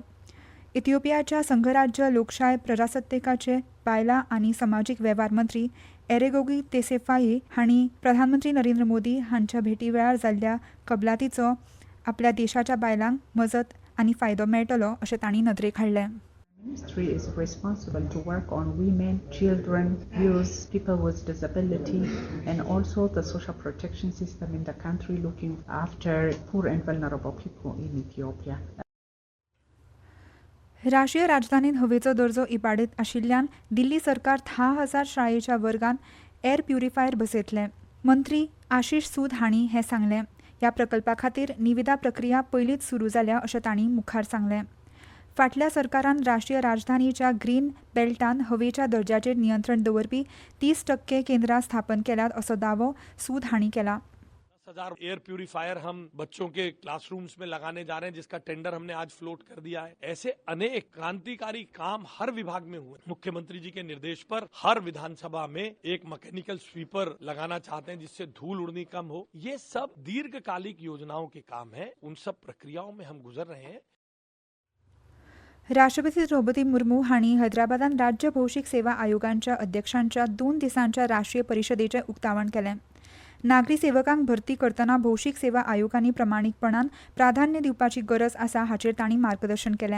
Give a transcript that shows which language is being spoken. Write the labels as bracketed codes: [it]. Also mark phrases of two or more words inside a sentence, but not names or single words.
[kok] इथिओपियाच्या संघराज्य लोकशाय प्रजासत्ताकाचे बायलां आनी समाजीक वेव्हार मंत्री एरेगोगी तेसेफाये हांणी प्रधानमंत्री नरेंद्र मोदी हांच्या भेटी वेळार जाल्ल्या कबलातीचो आपल्या देशाच्या बायलांक मजत आनी फायदो मेळटलो अशें तांणी नदरेक हाडलें. [en] Ministry is responsible to work on women, children, youth, people with disability, and also the social protection system in the country, looking after poor and vulnerable people in Ethiopia. [kok] राष्ट्रीय राजधानीत हवेचो दर्जो इबाडीत आशिल्ल्यान दिल्ली सरकार 10,000 शाळेच्या वर्गांत [en] air purifier [kok] बसयतले. मंत्री आशीष सूद हांणी हें सांगलें. ह्या प्रकल्पा खातीर निविदा प्रक्रिया पयलींच सुरू जाल्या अशें तांणी मुखार सांगलें. फाटल्या सरकारान राष्ट्रीय राजधानीच्या [en] green beltan [kok] हवेच्या दर्ज्याचेर नियंत्रण दवरपी 30% केंद्रां स्थापन केल्यात असो दावो सूद हांणी केला. [hi] 10,000 [en] air purifier [hi] हम बच्चों के क्लासरूम्स में लगाने जा रहे हैं, जिसका टेंडर हमने आज फ्लोट कर दिया है. ऐसे अनेक क्रांतिकारी काम हर विभाग में हुए. मुख्यमंत्री जी के निर्देश पर हर विधानसभा में एक [en] mechanical sweeper [hi] लगाना चाहते हैं, जिससे धूल उड़नी कम हो. ये सब दीर्घकालिक योजनाओं के काम है. उन सब प्रक्रियाओं में हम गुजर रहे हैं. [kok] राष्ट्रपती द्रौपदी मुर्मू हांणी हैदराबादात राज्य भौशीक सेवा आयोगांच्या अध्यक्षांच्या 2 दिसांच्या राष्ट्रीय परिशदेचें उक्तावण केलें. नागरी सेवकांक भरती करतना भौशीक सेवा आयोगांनी प्रामाणीकपणान प्राधान्य दिवपाची गरज आसा हाचेर तांणी मार्गदर्शन केलें.